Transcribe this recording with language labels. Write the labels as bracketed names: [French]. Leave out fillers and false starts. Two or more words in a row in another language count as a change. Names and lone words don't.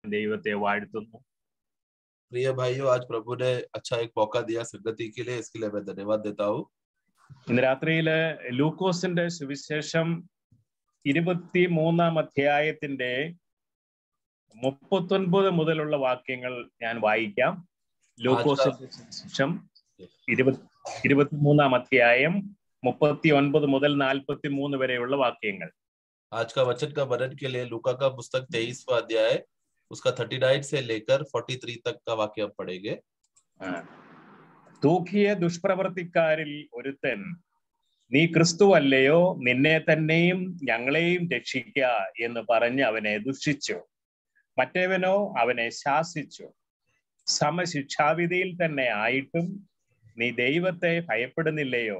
[Malayalam] ദൈവത്തെ വാഴ്ത്തുന്നു. [Hindi] प्रिय भाइयों, आज प्रभु ने अच्छा एक मौका दिया संगति के लिए, इसके लिए मैं धन्यवाद देता हूँ। [Malayalam] ഇന്ന് രാത്രിയില് ലൂക്കോസിന്റെ സുവിശേഷം 23-ാം അധ്യായത്തിന്റെ 39 മുതലുള്ള വാക്യങ്ങൾ ഞാൻ വായിക്കാം. ലൂക്കോസിന്റെ സുവിശേഷം 23-ാം അധ്യായം 39 മുതൽ 43 വരെയുള്ള വാക്യങ്ങൾ. [Hindi] आज का वचन का वर्णन के लिए लूका का पुस्तक 23वां अध्याय उसका 39 से लेकर 43 तक का वाक्य हम पढ़ेंगे। [Malayalam] തൂക്കിയ ദുഷ്പ്രവർത്തിക്കാരിൽ ഒരുത്തൻ, നീ ക്രിസ്തു അല്ലയോ, നിന്നെ തന്നെയും ഞങ്ങളെയും രക്ഷിക്ക എന്ന് പറഞ്ഞ് അവനെ ദുഷിച്ചു. മറ്റേവനോ അവനെ ശാസിച്ചു, സമശിക്ഷാവിധിയിൽ തന്നെ ആയിട്ടും നീ ദൈവത്തെ ഭയപ്പെടുന്നില്ലയോ?